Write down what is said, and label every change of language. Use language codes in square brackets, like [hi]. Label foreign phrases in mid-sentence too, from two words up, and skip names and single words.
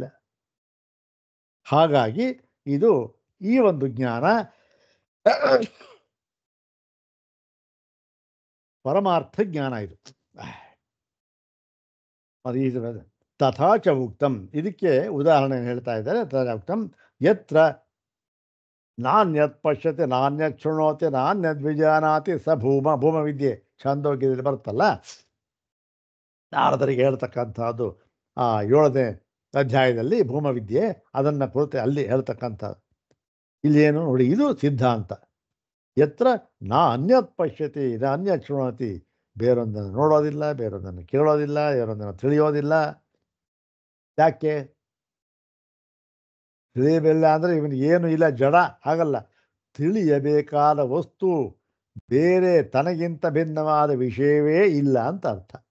[kn] ಹಾಗಾಗಿ ಇದು ಈ ಒಂದು ಜ್ಞಾನ ಪರಮಾರ್ಥ ಜ್ಞಾನ. ಇದು ಅದು [sa] ತಥಾಚ ಉಕ್ತಂ. [kn] ಇದಕ್ಕೆ ಉದಾಹರಣೆ ಹೇಳ್ತಾ ಇದ್ದಾರೆ. [sa] ತಥಾ ಉಕ್ತಂ ಯತ್ರ ನಾನ್ಯತ್ ಪಶ್ಯತೆ ನಾನ್ಯತ್ ಶೃಣೋತಿ ನಾನ್ಯದ್ ವಿಜಾನಾತಿ ಸ ಭೂಮ ವಿದ್ಯೆ. [kn] ಛಂದೋಗ್ಯದಲ್ಲಿ ಬರುತ್ತಲ್ಲ, ನಾರದರಿಗೆ ಹೇಳ್ತಕ್ಕಂಥದ್ದು ಆ 7ನೇ ಅಧ್ಯಾಯದಲ್ಲಿ ಭೂಮವಿದ್ಯೆ, ಅದನ್ನು ಕುರಿತು ಅಲ್ಲಿ ಹೇಳ್ತಕ್ಕಂಥದ್ದು. ಇಲ್ಲೇನು ನೋಡಿ, ಇದು ಸಿದ್ಧಾಂತ. [sa] ಯತ್ರ ನಾ ಅನ್ಯತ್ ಪಶ್ಯತಿ ನ ಅನ್ಯತ್ ಶೃಣೋತಿ, [kn] ಬೇರೊಂದನ್ನು ನೋಡೋದಿಲ್ಲ, ಬೇರೊಂದನ್ನು ಕೇಳೋದಿಲ್ಲ, ಬೇರೊಂದನ್ನು ತಿಳಿಯೋದಿಲ್ಲ. ಯಾಕೆ ತಿಳಿಯಲಿಲ್ಲ ಅಂದರೆ ಇವನಿಗೆ ಏನು ಇಲ್ಲ, ಜಡ. ಹಾಗಲ್ಲ, ತಿಳಿಯಬೇಕಾದ ವಸ್ತು ಬೇರೆ ತನಗಿಂತ ಭಿನ್ನವಾದ ವಿಷಯವೇ ಇಲ್ಲ ಅಂತ ಅರ್ಥ.